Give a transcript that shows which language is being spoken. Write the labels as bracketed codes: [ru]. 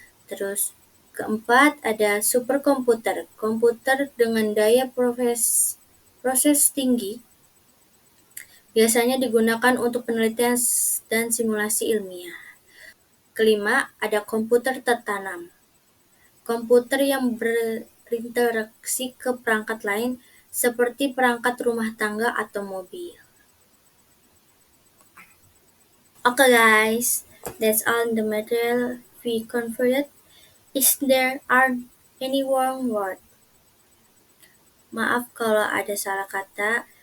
[id] Terus keempat ada superkomputer, komputer dengan daya proses tinggi, biasanya digunakan untuk penelitian dan simulasi ilmiah. Kelima ada komputer tertanam, komputer yang berinteraksi ke perangkat lain seperti perangkat rumah tangga atau mobil. [en] Okay guys, that's all the material we covered. Is there are any wrong word? [id] Maaf kalau ada salah kata.